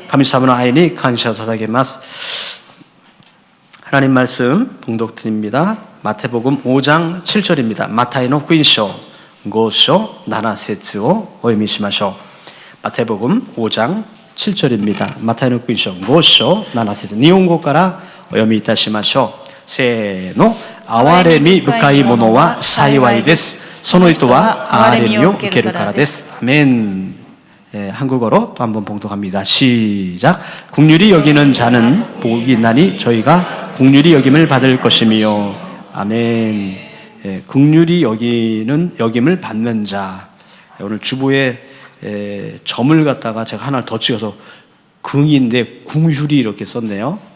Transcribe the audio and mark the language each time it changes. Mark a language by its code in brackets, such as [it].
[ja] 神様の愛に感謝を捧げます。 [ko] 하나님 말씀 봉독 드립니다. 마태복음 5장 7절입니다. [ja] 마타이의福音書5章7節をお読みしましょう。 [ko] 마태복음 5장 7절입니다. [ja] 마타이의福音書5章7節、日本語からお読みいたしましょう。せーの。憐れみ深い者は幸いです。その人は憐れみを受けるからです。アメン。 [ko] 한국어로 또 한번 봉독합니다. 시작. 긍휼히 여기는 자는 복이 있나니 저희가 긍휼히 여김을 받을 것이며. 아멘. 긍휼히 여기는 여김을 받는 자. 오늘 주보에 점을 갖다가 제가 하나를 더 찍어서 긍인데 궁휼히 이렇게 썼네요.